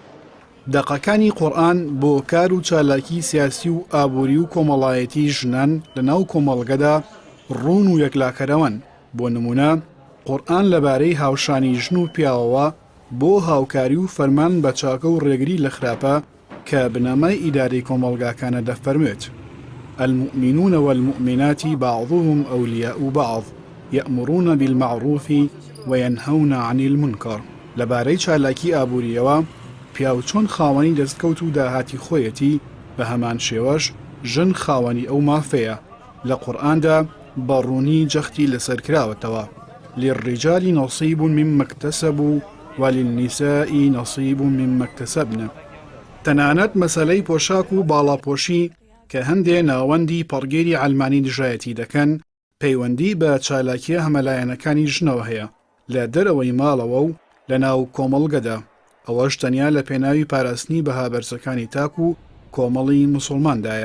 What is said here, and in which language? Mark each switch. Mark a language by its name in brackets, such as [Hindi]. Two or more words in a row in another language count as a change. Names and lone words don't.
[Central Kurdish] دەقەکانی قورئان بۆ کار و چالاکی سیاسی و ئابووری و کۆمەڵایەتی ژنان لە ناو کۆمەڵگەدا ڕوون و یەکلاکەرەوەن. بۆ نمونە قورئان لەبارەی هاوشانی ژن و پیاوەوە بۆ هاوکاری و فەرمان بە چاکە و ڕێگری لە خراپە کە بنەمای ئیدارەی کۆمەڵگاکانە دەفەرمێت: [Arabic] المؤمنون والمؤمنات بعضهم أولياء بعض يأمرون بالمعروف وينهون عن المنكر. [Central Kurdish] لەبارەی چالاکی ئابووریەوە پیاو چۆن خاوەنی دەستکەوت و داهاتی خۆیەتی، بە هەمان شێوەش ژن خاوەنی ئەو مافەیە. لە قورئاندا بەڕوونی جەختی لەسەر کراوەتەوە: [Arabic] للرجال نصيب مما اكتسبوا وللنساء نصيب مما اكتسبن. [Central Kurdish] تەنانەت مەسەلەی پۆشاک و باڵاپۆشی کە هەندێ ناوەندی پەڕگێری ئەلمانی دژایەتی دەکەن پەیوەندی بە چالاکیە هەمەلایەنەکانی ژنەوە هەیە لە دەرەوەی ماڵەوە و لە ناو کۆمەڵگەدا. ئەوەش تەنیا لە پێناوی پاراستنی بەهابەرزەکانی تاک و کۆمەڵی موسڵماندایە.